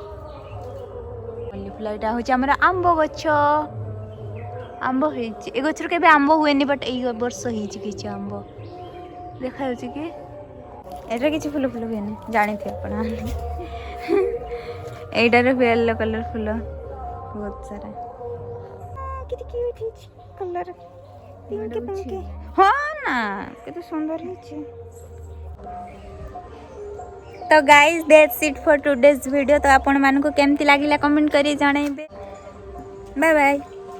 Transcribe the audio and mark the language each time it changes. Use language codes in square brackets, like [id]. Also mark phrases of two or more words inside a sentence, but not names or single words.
[or] ଏଇଟା ହଉଛି ଆମର ଆମ୍ବ ଗଛ ଆମ୍ବ ହେଇଛି ଏ ଗଛରୁ କେବେ ଆମ୍ବ ହୁଏନି ବଟ୍ ଏଇ ବର୍ଷ ହେଇଛି କିଛି ଆମ୍ବ ଦେଖାଯାଉଛି କି ଏଇଟା କିଛି ଫୁଲ ହୁଏନି ଜାଣିଥିବେ ଆପଣ ଏଇଟାରେ [en] yellow color [or] ଫୁଲ ବହୁତ ସାରା କେତେ କ୍ୟୁଟ୍ ହେଇଛି [en] color pinky [or] ହଁ ନା କେତେ ସୁନ୍ଦର ହେଇଛି ତ [en] guys that's it for today's video [or] ତ ଆପଣ ମାନଙ୍କ କେମିତି ଲାଗିଲା କମେଣ୍ଟ କରି ଜଣାଇବେ [en] bye bye.